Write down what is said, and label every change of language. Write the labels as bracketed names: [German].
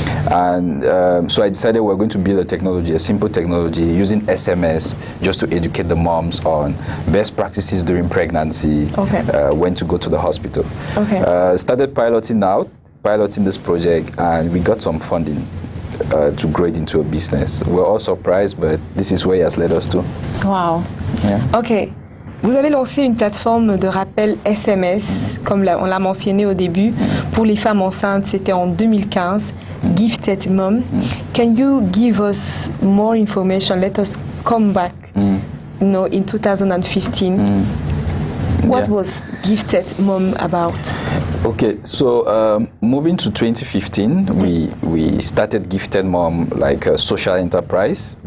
[English] And so I decided we're going to build a technology, a simple technology, using SMS just to educate the moms on best practices during pregnancy, okay. When to go to the hospital. Okay. Started piloting this project, and we got some funding to grow it into a business. We're all surprised, but this is where it has led us to. Wow. Yeah. Ok. [French] Vous avez lancé une plateforme de rappel SMS, comme on l'a mentionné au début, pour les femmes enceintes. C'était en 2015, Gifted Mom. [English] Can you give us more information? Let us come back, in 2015. What was Gifted Mom about? Okay, so moving to 2015, we started Gifted Mom like a social enterprise,